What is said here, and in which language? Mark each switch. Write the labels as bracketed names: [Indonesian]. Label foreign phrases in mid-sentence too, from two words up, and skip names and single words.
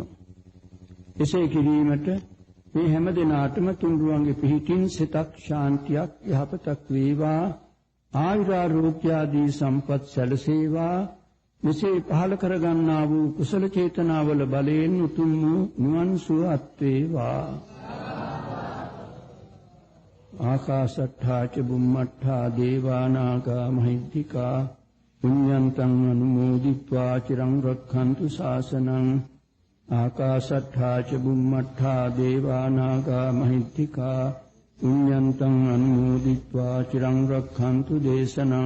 [Sinhala] එසේ කිරීමට මේ හැම දිනාටම තුන්රුවන්ගේ පිහිටින් සිතක් ශාන්තියක් යහපතක් වේවා, ආයුරාෝග්‍ය ආදී සම්පත් සැලසේවා. මෙසේ පහළ කරගන්නා වූ කුසල චේතනාවල බලයෙන් උතුම් වූ නිවන් සුව අත් වේවා. [Pali] ආකාශට්ඨා ච බුම්මට්ඨා දේවා නාග මහිද්దికා පුඤ්ඤන්තං අනුමෝදිत्वा චිරං රක්ඛන්තු ශාසනං. ආකාශට්ඨා ච බුම්මට්ඨා දේවා නාග මහිද්దికා පුඤ්ඤන්තං අනුමෝදිत्वा චිරං රක්ඛන්තු දේශනං.